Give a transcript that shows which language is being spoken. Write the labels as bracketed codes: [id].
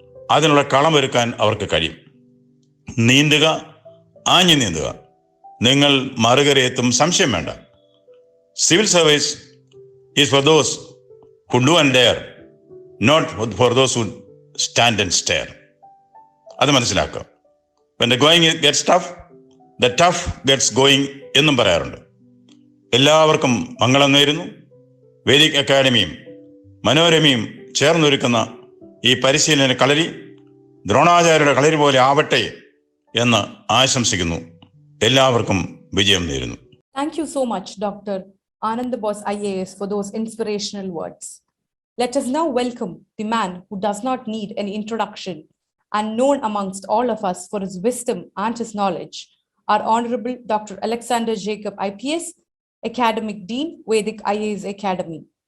[ml] അതിനുള്ള കളമൊരുക്കാൻ അവർക്ക് കഴിയും. നീന്തുക, ആഞ്ഞു നീന്തുക. നിങ്ങൾ മറുകരയെത്തും, സംശയം വേണ്ട. [en] Civil service is for those who do and dare, not for those who stand and stare. [ml] അത് മനസ്സിലാക്കുക. [en] When the going gets tough, the tough gets going [ml] എന്നും പറയാറുണ്ട്. എല്ലാവർക്കും മംഗളം നേരുന്നു. വേദിക് അക്കാഡമിയും മനോരമയും ചേർന്നൊരുക്കുന്ന ഈ പരിശീലന കളരി ദ്രോണാചാര്യരുടെ കളരി പോലെ ആവട്ടെ എന്ന് ആശംസിക്കുന്നു. എല്ലാവർക്കും വിജയം നേരുന്നു. [en] Thank you so much, Dr. Anandabose IAS, for those inspirational words. Let us now welcome the man who does not need any introduction and known amongst all of us for his wisdom and his knowledge, our Honorable Dr. Alexander Jacob IPS, Academic Dean, Vedhik IAS Academy.